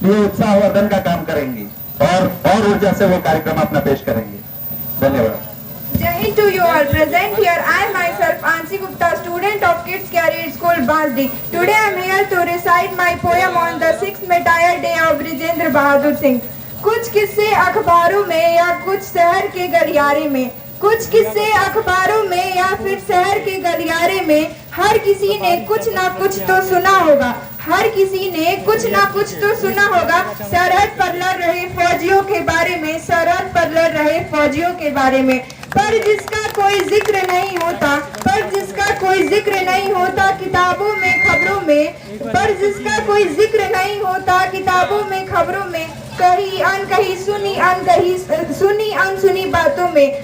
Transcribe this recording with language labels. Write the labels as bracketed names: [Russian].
[Hindi] उत्साहवर्धन का काम करेंगी और ऊर्जा से वो कार्यक्रम अपना पेश करेंगे। धन्यवाद। [English] Jai Hind to you all present here. I myself Ansi Gupta, student of Kids Career School, Basdi. Today I am here to recite my poem on the 6th Metayar Day of Vijayendra Bahadur Singh. [Hindi] कुछ किस्से अखबारों में या कुछ शहर के गलियारे में, कुछ किस्से अखबारों में या फिर शहर के गलियारे में, हर किसी ने कुछ ना कुछ तो सुना होगा, हर किसी ने कुछ ना कुछ तो सुना होगा। सरहद पर लड़ रहे फौजियों के बारे में, सरहद पर लड़ रहे फौजियों के बारे में, पर जिसका कोई जिक्र नहीं होता, पर जिसका कोई जिक्र नहीं होता किताबों में खबरों में, पर जिसका कोई जिक्र नहीं होता किताबों में खबरों में, कहीं अनकही सुनी अनसुनी बातों में।